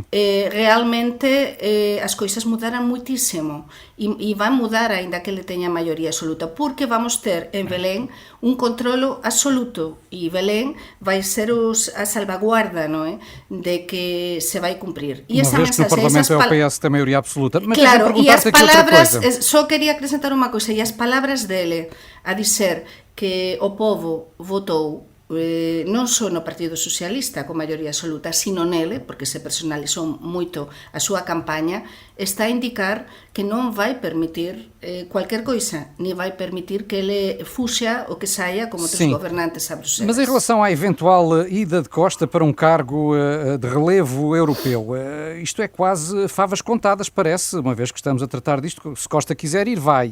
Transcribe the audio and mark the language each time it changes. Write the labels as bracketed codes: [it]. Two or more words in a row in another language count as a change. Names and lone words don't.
[gl] Realmente as coisas mudaran muitísimo e van mudar aínda que ele teña maioría absoluta, porque vamos ter en Belén un controlo absoluto e Belén vai ser a salvaguarda, non é? De que se vai cumprir. E esa mensaxe, no Parlamento é [pt] o PS tem maioria absoluta. Mas [gl] claro, e as palabras, só quería acrescentar unha coisa, e as palabras dele [pt] a dizer que o povo votou [gl] non só no Partido Socialista con maioría absoluta, sino nele, porque se personalizou moito a súa campaña, está a indicar que non vai permitir cualquier coisa, ni vai permitir que ele fuxa ou que saia como outros gobernantes a Bruxelas. [pt] Mas em relação à eventual ida de Costa para um cargo de relevo europeu, isto é quase favas contadas, parece, uma vez que estamos a tratar disto, se Costa quiser ir, vai.